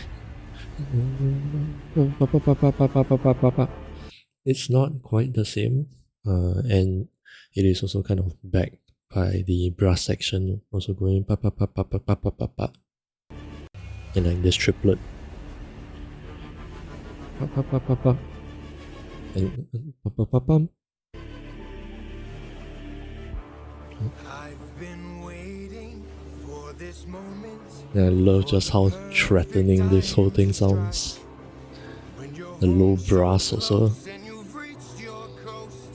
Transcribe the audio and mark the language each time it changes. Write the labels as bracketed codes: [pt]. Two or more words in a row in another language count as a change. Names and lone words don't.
[en] It's not quite the same, and it is also kind of backed by the brass section also going pa pa pa pa pa pa pa pa pa, and like this triplet pa pa pa pa pa and pa pa pa pam. I've been waiting for this moment. And I love just how threatening this whole thing sounds. The low brass also. And you've reached your coast.